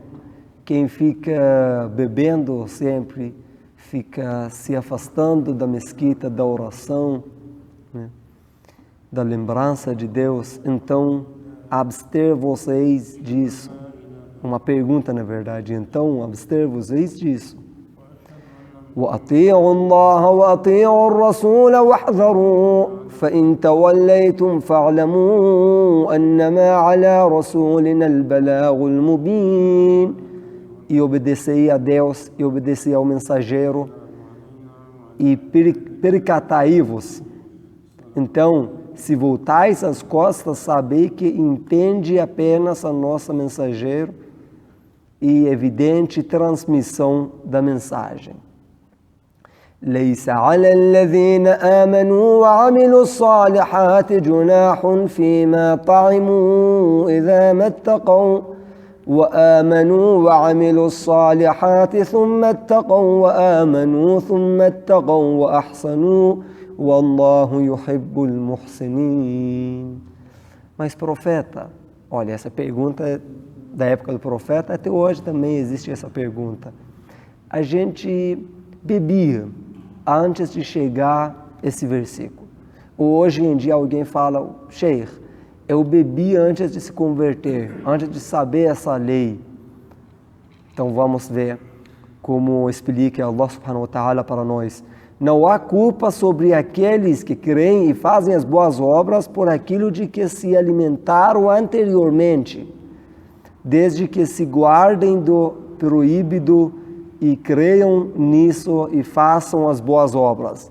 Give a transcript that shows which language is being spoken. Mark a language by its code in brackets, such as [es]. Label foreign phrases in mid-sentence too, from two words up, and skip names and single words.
[pt] Quem fica bebendo sempre, fica se afastando da mesquita, da oração, né? Da lembrança de Deus. Então, abster-vos-eis disso. Uma pergunta, na verdade. Então, abster-vos-eis disso. [ar] وأطيعوا الله وأطيعوا الرسول واحذروا فإن توليتم فاعلموا أنما على رسولنا البلاغ المبين. [pt] E obedecei a Deus e obedecei ao mensageiro e percatai-vos. Então, se voltais as costas, sabei que entende apenas a nossa mensageiro e evidente transmissão da mensagem. [ar] ليس على الذين آمنوا وعملوا الصالحات جناح فيما طعموا إذا ما اتقوا وآمنوا وعملوا الصالحات ثم اتقوا وآمنوا ثم اتقوا وأحسنوا والله يحب المحسنين. [pt] Mas profeta, olha, essa pergunta é da época do profeta, até hoje também existe essa pergunta. A gente bebia antes de chegar esse versículo. Hoje em dia alguém fala, Sheikh, eu bebi antes de se converter, antes de saber essa lei. Então vamos ver como explica [ar] الله سبحانه وتعالى [pt] para nós. Não há culpa sobre aqueles que creem e fazem as boas obras por aquilo de que se alimentaram anteriormente, desde que se guardem do proibido e creiam nisso e façam as boas obras.